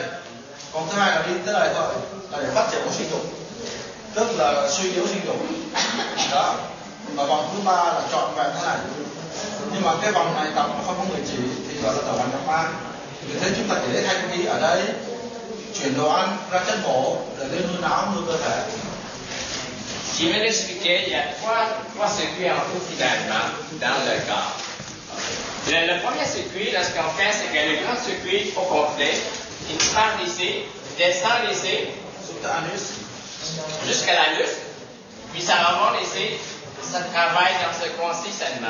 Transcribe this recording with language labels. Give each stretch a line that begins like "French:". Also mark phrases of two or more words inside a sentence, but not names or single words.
Vietnamese: Vòng thứ hai là đi tới đây thôi, là để phát triển bộ sinh dục, tức là suy yếu sinh dục. Đó. Và vòng thứ 3 là chọn vẹn thế này. Nhưng mà cái vòng này tập không có người chỉ thì gọi là tập hành nhập ma. Vì thế chúng ta chỉ lấy thanh khí ở đây, chuyển đồ ăn ra chân cổ để lên nuôi não, nuôi cơ thể.
French: Je vais l'expliquer, il y a trois circuits en tout finalement dans le corps. Le premier circuit, là, ce qu'on fait, c'est que le grand circuit au complet, il part d'ici, descend ici, jusqu'à l'anus, puis ça remonte ici, ça travaille dans ce coin-ci seulement.